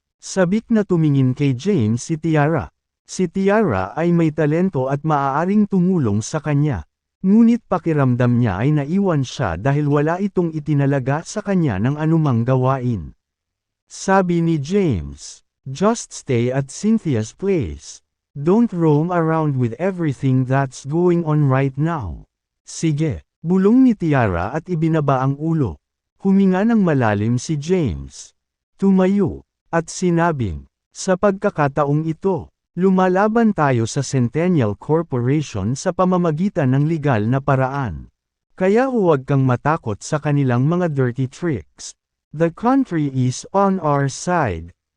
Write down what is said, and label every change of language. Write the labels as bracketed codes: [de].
[tl] Sabik na tumingin kay James si Tiara. Si Tiara ay may talento at maaaring tumulong sa kanya. Ngunit pakiramdam niya ay naiwan siya dahil wala itong itinalaga sa kanya ng anumang gawain. Sabi ni James, [en] "Just stay at Cynthia's place. Don't roam around with everything that's going on right now." [tl] "Sige." Bulong ni Tiara at ibinaba ang ulo. Huminga ng malalim si James. Tumayo, at sinabing, "Sa pagkakataong ito, lumalaban tayo sa Centennial Corporation sa pamamagitan ng legal na paraan. Kaya huwag kang matakot sa kanilang mga dirty tricks. [en] The country is on our side.